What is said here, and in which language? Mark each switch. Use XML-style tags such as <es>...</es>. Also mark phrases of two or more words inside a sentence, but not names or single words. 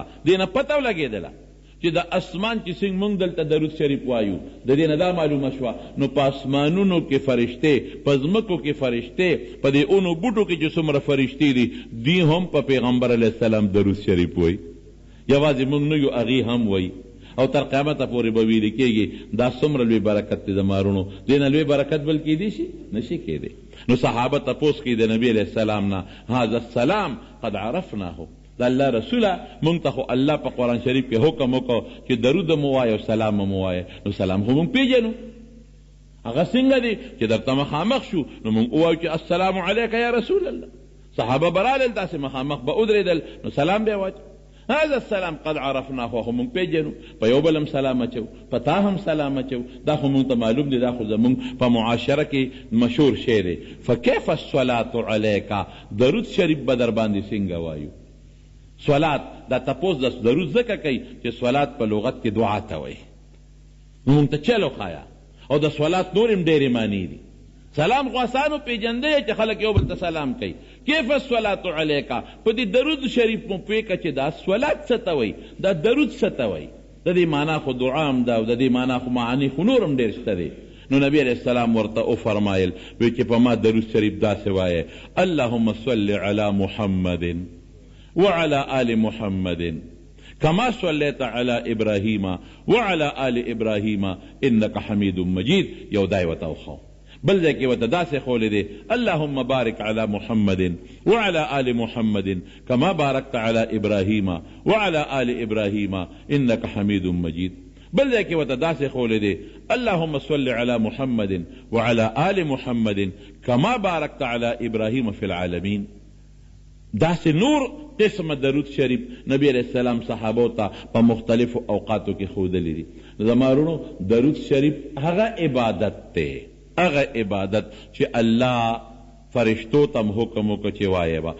<ps>دې نه پته ولګېدله چې د اسمان چې څنګه موږ دلته درود شریف وایو، د دې نه دا معلومه شوه نو په اسمانونو کې فرشتې، په ځمکو کې فرشتې، په دې اونو بوټو کې چې څومره فرشتې دي، دوی هم په پیغمبر</ps> <ar>علیه السلام</ar> <ps>درود شریف وایي. یوازې موږ نه یو، هغې هم وایي، او تر قیامته پورې به ویلې کېږي. دا څومره لوی برکت دی زما وروڼو، دې نه لوی برکت بل کېدی شي؟ نشي کېدی. نو صحابه تپوس کوي د نبی</ps> <ar>علیه السلام</ar> <ps>نه،</ps> <ar>هذا السلام قد عرفناه،</ar> <ps>د الله رسوله مونږ ته خو الله په قرآن شریف کې حکم وکړو چې درود مو وایه او سلام مو وایه. نو سلام خو مونږ پیژنو، هغه څنګه دی چې درته مخامخ شو نو مونږ ووایو چې</ps> <ar>السلام علیک یا رسول الله.</ar> <ps>صحابه به رالل داسې مخامخ به ودرېدل، نو سلام به یې واچو.</ps> <ar>هذا السلام قد عرفناه،</ar> <ps>خو مونږ پیژنو، په یو بل هم سلام اچو، په تا هم سلام اچو. دا خو مونږ ته معلوم دی، دا خو زمونږ په معاشره کې مشهور شی دی.</ps> <ar>فکیف الصلاة علیکا،</ar> <ps>درود شریف به در باندې څنګه وایو؟ صلات دا تپوس د درود ځکه کوي چې صلات په لغت کې دعا ته وایي. نو مونږ ته چلو خایا، او د صلات نور هم ډېرې معنی دي. سلام خو آسانو پیژندی چې خلک یو بل ته سلام کوي.</ps> <ar>کیف الصلاة علیکا،</ar> <ps>په دې درود شریف مو پوه که چې دا صلات څه ته وایي، دا درود څه ته وایي. د دې معنا خو دعا هم ده، او د دې معنا خو معانی خو نور هم ډېر شته دی. نو نبی</ps> <ar>علیہ السلام</ar> <ps>ورته وفرمایل وی چې په ما درود شریف داسې وایه:</ps> <ar>اللهم صل علی محمد وعلى آل محمد كما صليت على إبراهيم وعلى آل إبراهيم إنك حميد مجيد.</ar> <ps>یو دای ورته وښو. بل ځای کې ورته داسې ښولی دی</ps> <ar>اللهم بارک علی محمد وعلى آل محمد کما بارکت علی ابراهیم وعلى آل ابراهیم انک حمید مجید.</ar> <ps>بل ځای کې ورته داسې ښولی دی</ps> <ar>اللهم صل علی محمد وعلى آل محمد کما بارکت علی ابراهیم فی العالمین.</ar> <ps>داسې نور قسم درود شریف نبی</ps> <ar>علیہ السلام</ar> <ps>صحابو ته په مختلفو اوقاتو کې ښودلی دي. زما وروڼو درود شریف هغه عبادت دی، هغه عبادت چې الله فرشتو تم حکم وکړه چې وایې به.</ps>